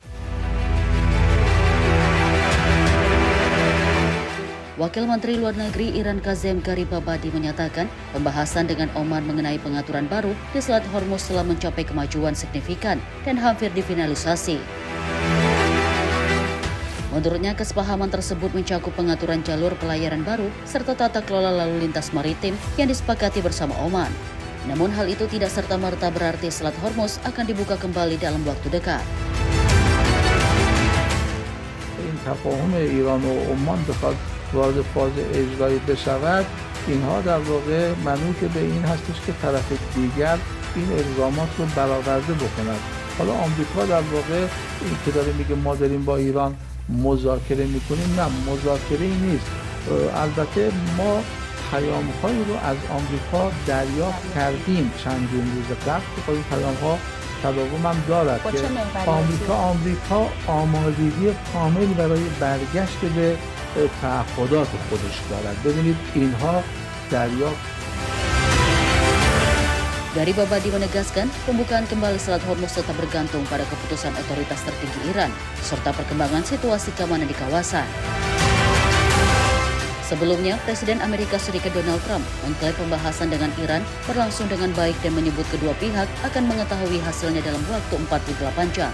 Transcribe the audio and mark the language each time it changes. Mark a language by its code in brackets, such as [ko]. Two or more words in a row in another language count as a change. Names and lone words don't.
[id] Wakil Menteri Luar Negeri Iran Kazem Garibabadi menyatakan pembahasan dengan Oman mengenai pengaturan baru di Selat Hormuz telah mencapai kemajuan signifikan dan hampir difinalisasi. Menurutnya, kesepahaman tersebut mencakup pengaturan jalur pelayaran baru serta tata kelola lalu lintas maritim yang disepakati bersama Oman. Namun hal itu tidak serta-merta berarti Selat Hormuz akan dibuka kembali dalam waktu dekat. [fa] وارد فاز اجرایی بشود اینها در واقع منوط به این هستش که طرف دیگر این الزامات رو برآورده بکند. حالا آمریکا در واقع این که داره میگه ما داریم با ایران مذاکره میکنیم، نه مذاکره ای نیست. البته ما پیام‌هایی رو از آمریکا دریافت کردیم چندین روز قبل که این پیام‌ها تداوم هم دارد که آمریکا آمادگی کامل برای برگشت به تعهدات خودش دارد. ببینید اینها دریافت. [id] Garibabadi menegaskan pembukaan kembali Selat Hormuz tetap bergantung pada keputusan otoritas tertinggi Iran serta perkembangan situasi keamanan di kawasan. Sebelumnya, Presiden Amerika Serikat Donald Trump mengklaim pembahasan dengan Iran berlangsung dengan baik dan menyebut kedua pihak akan mengetahui hasilnya dalam waktu 48 jam.